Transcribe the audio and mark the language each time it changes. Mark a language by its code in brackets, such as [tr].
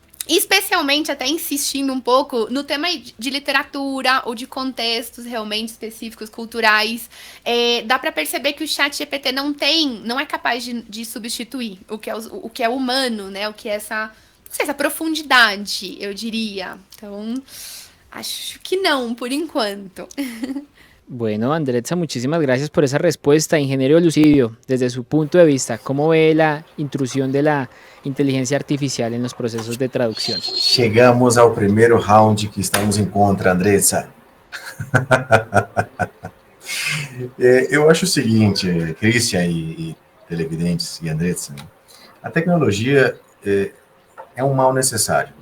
[pt] Especialmente, até insistindo um pouco no tema de literatura ou de contextos realmente específicos, culturais, dá para perceber que o ChatGPT não é capaz de substituir o que é humano, né? O que é essa profundidade, eu diria. Então, acho que não, por enquanto. [es] Bueno, Andretza, muchísimas gracias por esa respuesta. Ingeniero Lucidio, desde su punto de vista, ¿cómo ve la intrusión de la inteligencia artificial en los procesos de traducción? [pt] Chegamos ao primeiro round que estamos em contra, Andretza. Eu acho o seguinte, Christian e televidentes e Andretza, a tecnologia é um mal necessário.